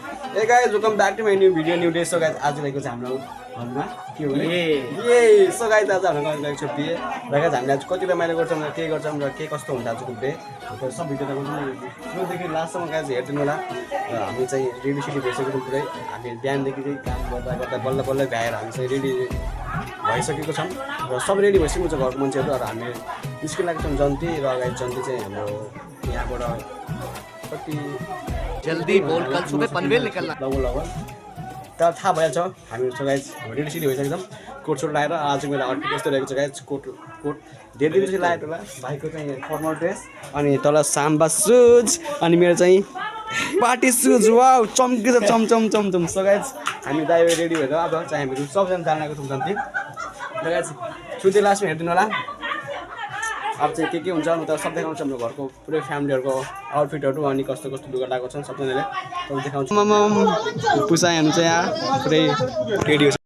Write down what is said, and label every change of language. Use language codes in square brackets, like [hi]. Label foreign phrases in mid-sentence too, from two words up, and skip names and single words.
[en] Hey guys, welcome back to my new video, new day. So guys, [ne] आज रहेको छ हाम्रो घरमा के हो ये [en] so guys [ne] आज हाम्रो घरमा छ बिहे र गाइस हामीले आज कति रमाइलो गर्छौं र के गर्छौं र के कस्तो हुन्छ आजको बिहे त्यो सब भिडियो देखाउँछु सुरुदेखि लास्टसम्म गाइस हेर्दिनु होला र हामी चाहिँ रेडी सिडी भइसकेको छौं पुरै हामी बिहानदेखि चाहिँ काम गर्दा गर्दा बल्ल बल्ल भ्याएर हामी चाहिँ रेडी भइसकेको छौं र सब रेडी भइसकेको छ घरको मान्छेहरु र हामी निस्किन लागेको छौं जन्ती र गाइस जन्ती चाहिँ हाम्रो यहाँबाट कति [hi] जल्दी बोल कल सुबह पनवेल निकलना [ne] लगभग तर थाहा भइहाल्छ हामी [en] so guys [ne] रेडी सिडी भइसकेको छौं कोट सोट लगाएर आज मेरो आउटफिट यस्तो रहेको छ गाइस कोट धेरै दिन चाहिँ लगाएको होला भाइको चाहिँ [en] formal dress [ne] अनि तल साम्बा सुज अनि मेरो चाहिँ [en] party shoes [ne] वाउ चम्किन्छ चमचम चमचम [en] so guys [ne] हामी दाइ रेडी भएर अब चाहिँ हामी सबजना जान लागेको छौं जन्ती र गाइस सुते लास्टमा हेर्दिनु होला अब चाहिँ के हुन्छ म त सब देखाउँछु हाम्रो घरको पुरै फ्यामिलीहरुको आउटफिटहरु अनि कस्तो कस्तो लुगा लगाएको छन् सबजनाले सब देखाउँछु पुसाइहरु चाहिँ यहाँ पुरै रेडी हो